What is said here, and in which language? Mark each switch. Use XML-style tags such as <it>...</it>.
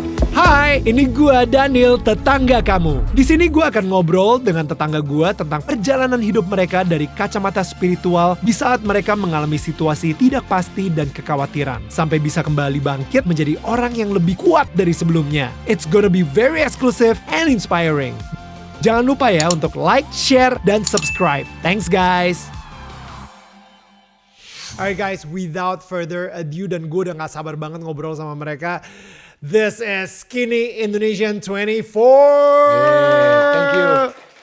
<id>Hai, ini gua Daniel, tetangga kamu. Di sini gua akan ngobrol dengan tetangga gua tentang perjalanan hidup mereka dari kacamata spiritual di saat mereka mengalami situasi tidak pasti dan kekhawatiran, sampai bisa kembali bangkit menjadi orang yang lebih kuat dari sebelumnya.</id> <en>It's gonna be very exclusive and inspiring.</en> <id>Jangan lupa ya untuk like, share, dan subscribe.</id> <en>Thanks guys. Alright guys, without further ado,</en> <id>dan gue udah gak sabar banget ngobrol sama mereka.</id> <en>This is Skinny Indonesian 24. Thank you.</en>